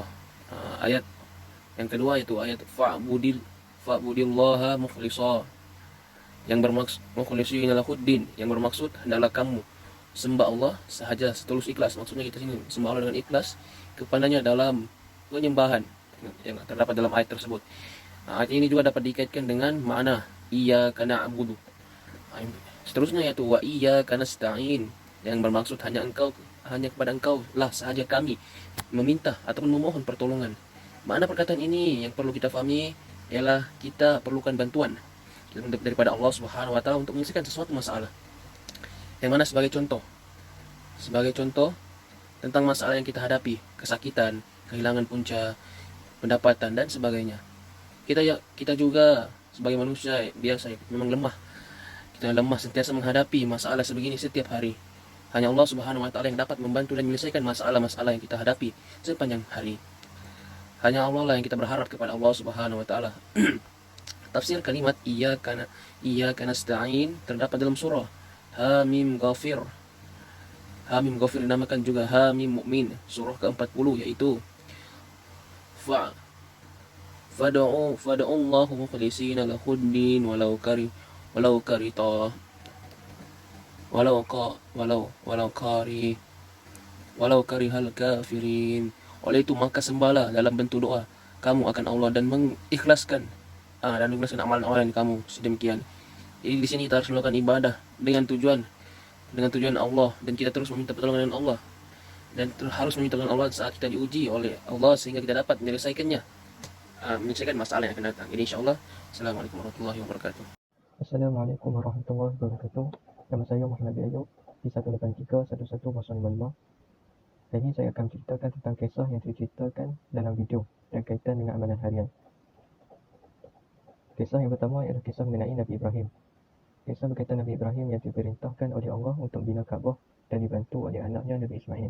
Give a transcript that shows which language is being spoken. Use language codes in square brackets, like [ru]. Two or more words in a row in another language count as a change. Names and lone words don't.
[ms] Ayat yang kedua itu ayat [ar] فاعبد الله مخلصة, [ms] yang bermaksud [ar] مخلصين له الدين, [ms] yang bermaksud hendaklah kamu sembah Allah sahaja setulus ikhlas. Maksudnya kita sini sembah Allah dengan ikhlas kepadanya dalam penyembahan yang terdapat dalam ayat tersebut. Ayat ini juga dapat dikaitkan dengan makna [ar] إياك نعبد. [ms] Seterusnya yaitu [ar] وإياك نستعين, [ms] yang bermaksud hanya kepada engkau lah sahaja kami meminta ataupun memohon pertolongan. Makna perkataan ini yang perlu kita fahami ialah kita perlukan bantuan daripada Allah [ar] سبحانه وتعالى [ms] untuk menyelesaikan sesuatu masalah. Yang mana sebagai contoh tentang masalah yang kita hadapi, kesakitan, kehilangan punca pendapatan dan sebagainya. Kita juga sebagai manusia biasa memang lemah. Kita lemah sentiasa menghadapi masalah sebegini setiap hari. Hanya Allah [ar] سبحانه وتعالى [ms] yang dapat membantu dan menyelesaikan masalah-masalah yang kita hadapi sepanjang hari. Hanya Allah lah yang kita berharap kepada Allah [ar] سبحانه وتعالى. [ms] Tafsir kalimat [ar] إياك نستعين [ms] terdapat dalam surah Hamim Ghafir. Hamim Ghafir dinamakan juga Hamim Mu'min, surah ke-40, yaitu [ar] فادعوا الله مخلصين له الدين ولو كره الكافرون. [ms] Oleh itu maka sembahlah dalam bentuk doa kamu akan Allah dan mengikhlaskan amalan-amalan kamu sedemikian. Jadi di sini kita harus melakukan ibadah dengan tujuan Allah, dan kita terus meminta pertolongan dengan Allah, dan harus meminta pertolongan Allah saat kita diuji oleh Allah sehingga kita dapat menyelesaikan masalah yang akan datang. Jadi insyaallah. [ar] السلام عليكم ورحمة الله وبركاته. السلام عليكم ورحمة الله وبركاته. [ms] Nama saya Muhammad Ayub di 183111055. Hari ini saya akan ceritakan tentang kisah yang diceritakan dalam video dan kaitan dengan amalan harian. Kisah yang pertama ialah kisah mengenai Nabi Ibrahim. Kisah berkaitan Nabi Ibrahim yang diperintahkan oleh Allah untuk bina Kaabah dan dibantu oleh anaknya Nabi Ismail.